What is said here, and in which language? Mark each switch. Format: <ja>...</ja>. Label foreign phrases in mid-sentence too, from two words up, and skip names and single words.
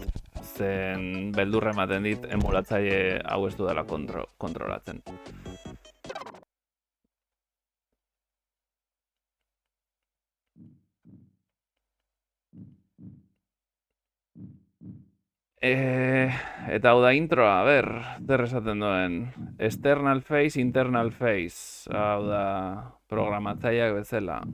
<eu>Zen beldurra ematen dit emulatzaile hau ez dudala kontrolatzen. Eta hau da introa, a ber, zer esaten duen.</eu> <en>External face, internal face.</en> <eu>Hau da programatzaileak bezala.</eu>